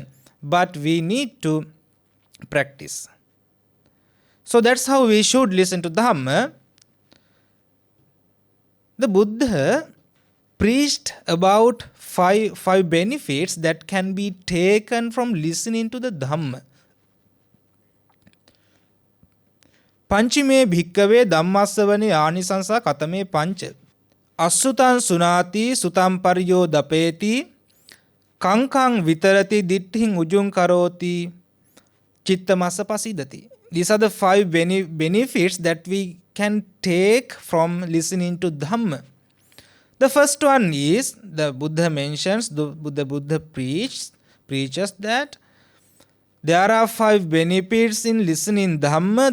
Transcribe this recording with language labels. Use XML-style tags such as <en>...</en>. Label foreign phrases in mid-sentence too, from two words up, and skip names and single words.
<en>But we need to practice. So that's how we should listen to Dhamma. The Buddha preached about five benefits that can be taken from listening to the Dhamma.</en> <pi>Panchime bhikkave dhammasavane anisansa katame pancha. Asutan sunati sutam paryo dapeti. Kankang vitarati ditthing ujung karoti. Chittamasa pasidati.</pi> <en>These are the 5 benefits that we can take from listening to Dhamma. The first one is, the Buddha mentions, the Buddha preaches that there are 5 benefits in listening Dhamma.</en>